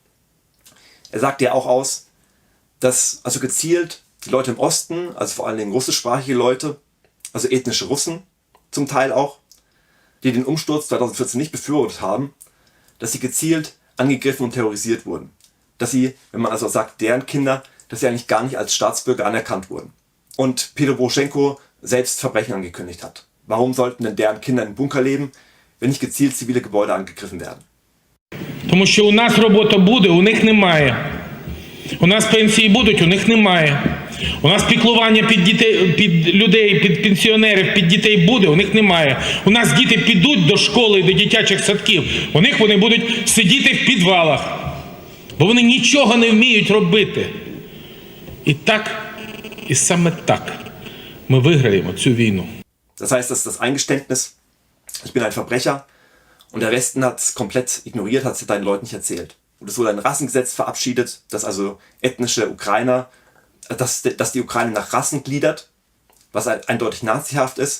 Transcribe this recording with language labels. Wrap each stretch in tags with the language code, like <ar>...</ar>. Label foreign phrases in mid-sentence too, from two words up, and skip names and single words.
<de>Er sagt ja auch aus, dass also gezielt die Leute im Osten, also vor allen Dingen russischsprachige Leute, also ethnische Russen zum Teil auch, die den Umsturz 2014 nicht befürwortet haben, dass sie gezielt angegriffen und terrorisiert wurden. Dass sie, wenn man also sagt, deren Kinder, dass sie eigentlich gar nicht als Staatsbürger anerkannt wurden. Und Petro Poroschenko selbst Verbrechen angekündigt hat. Warum sollten denn deren Kinder im Bunker leben, wenn nicht gezielt zivile Gebäude angegriffen werden?</de> <uk>Тому що у нас робота буде, у них немає. У нас пенсії будуть, у них немає. У нас піклування під дітей, під людей, під пенсіонерів, під дітей буде, у них немає. У нас діти підуть до школи і до дитячих садків, у них вони будуть сидіти в підвалах, бо вони нічого не вміють робити. І так, і саме так ми виграємо цю війну.</uk> <de>Das heißt, das ist das Eingeständnis, ich bin ein Verbrecher und der Westen hat es komplett ignoriert, hat es deinen Leuten nicht erzählt. Und es wurde ein Rassengesetz verabschiedet, das also ethnische Ukrainer, dass die Ukraine nach Rassen gliedert, was eindeutig nazihaft ist.</de>